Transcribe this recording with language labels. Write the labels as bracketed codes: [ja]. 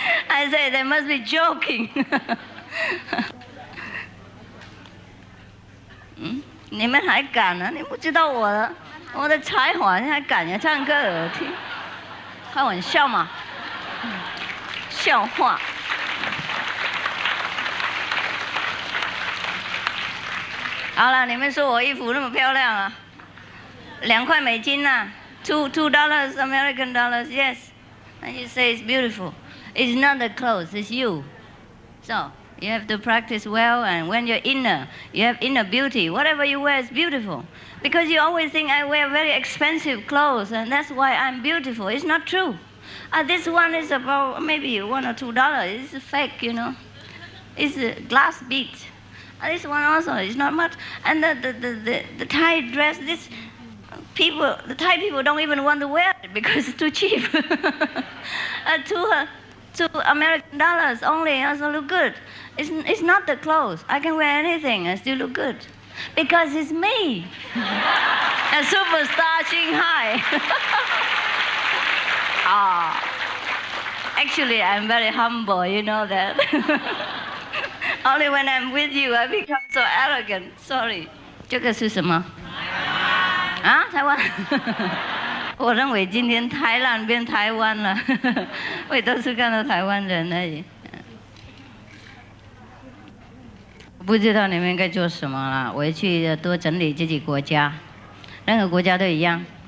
[en] I say they must be joking. [zh] 你们还敢啊？你不知道我的才华，你还敢呀？唱歌耳听，开玩笑嘛？笑话。好了，你们说我衣服那么漂亮啊？2块美金呐， [en] $2 American dollars, yes. And you say it's beautiful. It's not the clothes, it's you. So you have to practice well, and when you're inner, you have inner beauty. Whatever you wear is beautiful. Because you always think I wear very expensive clothes, and that's why I'm beautiful. It's not true. This one is about maybe $1 or $2. It's fake, you know. It's a glass bead. This one also is not much. And the Thai dress, this people, the Thai people don't even want to wear it because it's too cheap. $2 American dollars only also look good. It's not the clothes. I can wear anything and still look good. Because it's me. A superstar Shanghai. Actually, I'm very humble, you know that. Only when I'm with you, I become so arrogant. Sorry. [zh] 这个是什么？啊，台湾。我认为今天台湾变台湾了，我也都是看到台湾人而已。不知道你们该做什么了，回去多整理自己国家，任何国家都一样。